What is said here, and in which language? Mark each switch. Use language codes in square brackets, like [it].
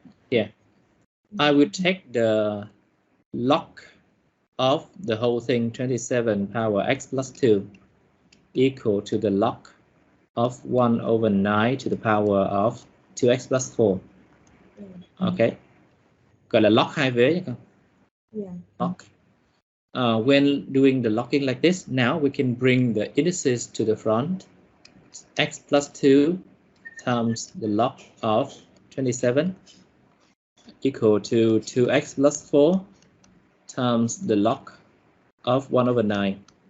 [en] Here, I will take the log of the whole thing, 27 power x plus 2, equal to the log of 1 over 9 to the power of 2x plus 4. [vi] Okay, gọi là log hai vế nhé con. [en] Log. When doing the logging like this, now we can bring the indices to the front. X plus 2 times the log of 27 equal to 2x plus 4 times the log of 1 over 9.